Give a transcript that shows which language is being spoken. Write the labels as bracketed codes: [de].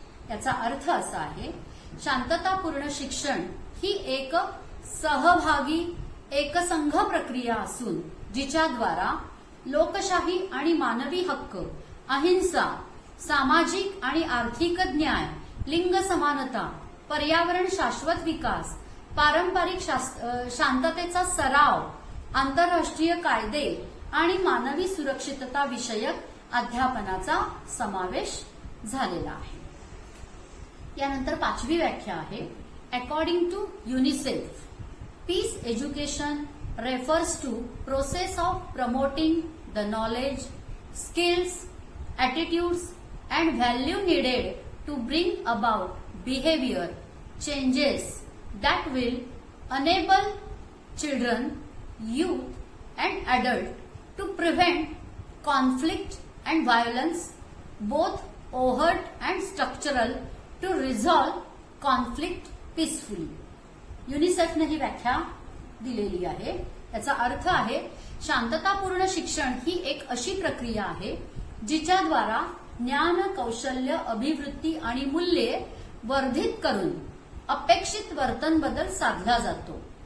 [mr] याचा अर्थ असा आहे, शांततापूर्ण शिक्षण ही एक सहभागी एकसंघ प्रक्रिया असून जिच्याद्वारा लोकशाही आणि मानवी हक्क, अहिंसा, सामाजिक आणि आर्थिक न्याय, लिंग समानता, पर्यावरण शाश्वत विकास, पारंपरिक शांततेचा सराव, आंतरराष्ट्रीय कायदे आणि मानवी सुरक्षितता विषयक अध्यापनाचा समावेश झालेला आहे. यानंतर पाचवी व्याख्या आहे, [en] According to UNICEF, peace education refers to process of promoting the knowledge, skills, attitudes and value needed to bring about behavior changes that will enable children, youth and adult to prevent conflict and violence both overt and structural to resolve conflict peacefully. [mr] युनिसेफने ही व्याख्या दिलेली आहे. याचा अर्थ आहे शांततापूर्ण शिक्षण ही एक अशी प्रक्रिया आहे जिच्याद्वारा ज्ञान, कौशल्य, अभिवृत्ती आणि मूल्ये वर्धित करून अपेक्षित वर्तन बदल साधला जातो.